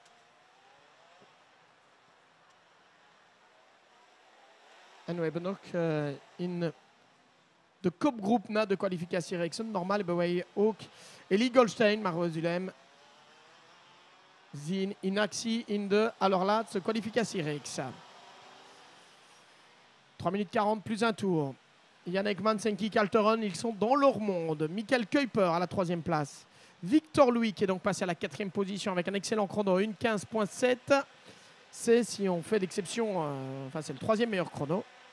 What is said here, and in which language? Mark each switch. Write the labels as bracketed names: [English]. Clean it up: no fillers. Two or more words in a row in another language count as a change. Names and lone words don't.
[Dutch] En we hebben nog in de kopgroep na de kwalificatiereeksen. Normaal hebben wij ook Eli Goldstein, maar we zullen hem zien in actie in de allerlaatste kwalificatiereeks. [French] 3 minutes 40 plus un tour. Jan Ekmans, Enki Kalteren, ils sont dans leur monde. Michael Kuiper à la 3e place. Victor Louis qui est donc passé à la 4e position avec un excellent chrono, 1:15.7. C'est, si on fait d'exception, enfin c'est le 3e meilleur chrono.